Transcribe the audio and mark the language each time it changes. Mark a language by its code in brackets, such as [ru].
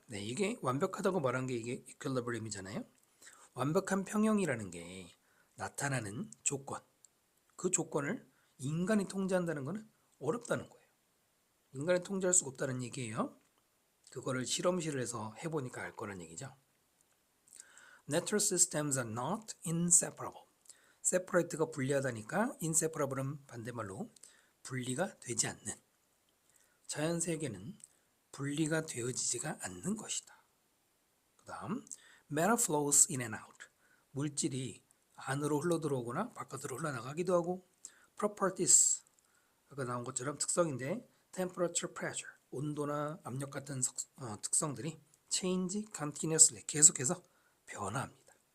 [ko] 네, 이게 완벽하다고 말한 게 이게 equilibrium이잖아요. 완벽한 평형이라는 게 나타나는 조건. 그 조건을 인간이 통제한다는 것은 어렵다는 거예요. 인간이 통제할 수가 없다는 얘기예요. 그거를 실험실에서 해보니까 알 거란 얘기죠. [en] Natural systems are not inseparable. [ko] separate가 분리하다니까 inseparable은 반대말로 분리가 되지 않는. 자연 세계는 분리가 되어지지가 않는 것이다. 그 다음 [en] matter flows in and out. [ko] 물질이 안으로 흘러들어오거나 바깥으로 흘러나가기도 하고 properties, 아까 나온 것처럼 특성인데 temperature, pressure, 온도나 압력 같은 특성들이 [en] change continuously, [ko] 계속해서 변화합니다.